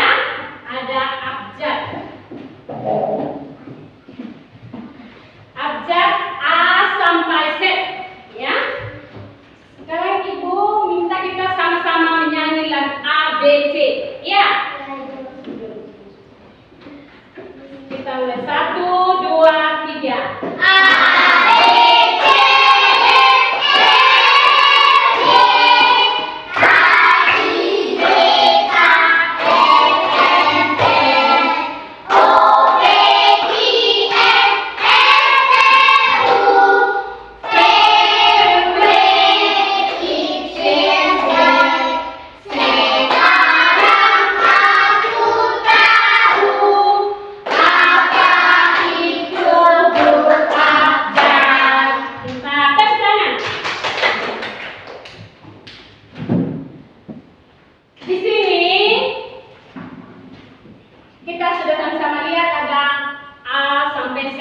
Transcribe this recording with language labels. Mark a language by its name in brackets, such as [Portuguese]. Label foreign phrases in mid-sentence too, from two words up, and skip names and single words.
[Indonesian] Ada abjad. Abjad A sampai Z, ya. Sekarang ibu minta kita sama-sama menyanyi lagu A, B, C, ya. Kita mulai 1, 2, 3. A, B, C, D, E, F, G, H, I, J, K, L, M, N, O, P, Q, R, S, T, U, V, W, X, Y, Z. Sekarang aku tahu apa itu huruf abjad. Kita tes tangan. Di sini kita sudah sama-sama lihat ada A sampai Z.